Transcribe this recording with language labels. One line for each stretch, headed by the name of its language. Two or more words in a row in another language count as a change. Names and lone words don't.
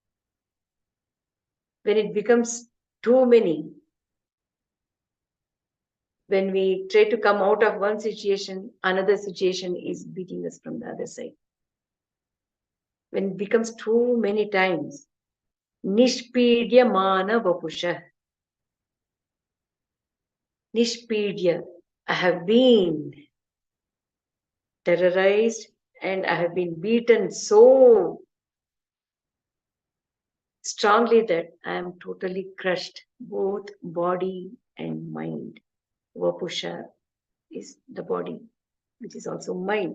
English: When it becomes too many, when we try to come out of one situation, another situation is beating us from the other side. When it becomes too many times,
Sanskrit: nishpidya mana vapusha.
English: Nishpidya, I have been terrorized and I have been beaten so strongly that I am totally crushed, both body and mind. Vapusha is the body, which is also mind.